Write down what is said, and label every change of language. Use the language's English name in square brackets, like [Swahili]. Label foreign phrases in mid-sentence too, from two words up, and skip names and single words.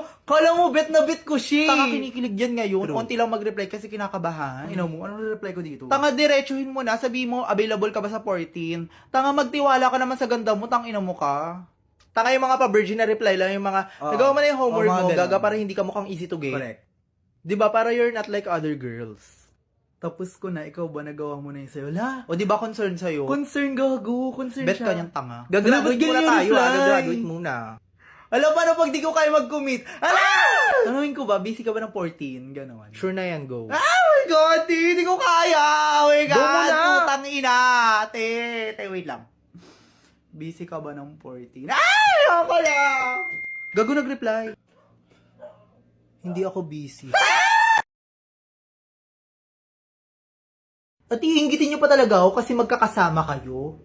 [Filipino] Kala mo, bet na bet ko siya. Tanga kinikilig yan ngayon. Konti lang mag-reply kasi kinakabahan. Ino mo, ano reply ko dito? Tanga, diretsuhin mo na. Sabi mo, available ka ba sa 14? Tanga, magtiwala ka naman sa ganda mo. Tang ina mo ka. Tanga yung mga pa-virgin na reply lang. Yung mga, nagawa mo na yung homework mo. Gaga para hindi ka mukhang [English] easy to get. [Filipino] Correct. Diba, para [English] you're not like other girls. [Filipino] Tapos ko na, ikaw ba nagawa mo na yung sa'yo? La! O di ba concern sa'yo? Concern, gago. Concern bet siya. ka niyang tanga. Gagraduate muna tayo, Gagraduate muna. Alam, paano pag di ko kaya mag-commit? Ala! Tanungin ko ba, busy ka ba ng 14? Ganon. Sure na yan, go. [English] Oh my God, [Filipino] di ko kaya. [English] Oh my God, [Filipino] Go mo na. putang ina. Te, wait lang. Busy ka ba ng 14? Ay, ako na. Gago nag-reply. Hindi ako busy. At iinggitin nyo pa talaga ako kasi magkakasama kayo.